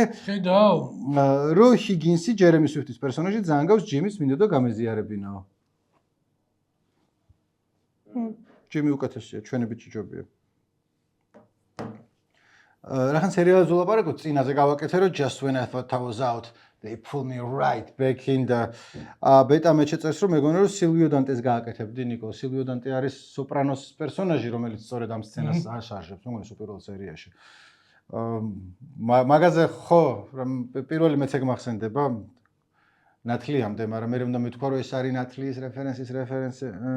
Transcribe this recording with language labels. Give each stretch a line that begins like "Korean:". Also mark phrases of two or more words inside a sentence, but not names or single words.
Georgian: ხედავ. რო ჰიგინსი ჯერემი სვიფტის პერსონაჟი ძალიან გავს ჯიმის მინდოდა გამეზიარებინაო. ჯიმი უკეთესია, ჩვენი ბიჭიჯობია. რახან სერიალზე ვლაპარაკობ, წინაზე გავაკეთე, რომ
English: just when I thought I was out, they pulled me right back in
Georgian: და ბეტა მე შეწერს, რომ მეგონა რომ სილვიო დანტეს გააკეთებდი, ნიკო. სილვიო დანტე არის სოპრანოს პერსონაჟი, რომელიც სწორედ ამ სცენას აშარჟებს, მეგონა პირველ სერიაში. მაგაზე ხო, პირველი მეც ეგ მახსენდება ნათლიამდე, მაგრამ მე უნდა მეთქვა, რომ ეს არის ნათლიის რეფერენსი.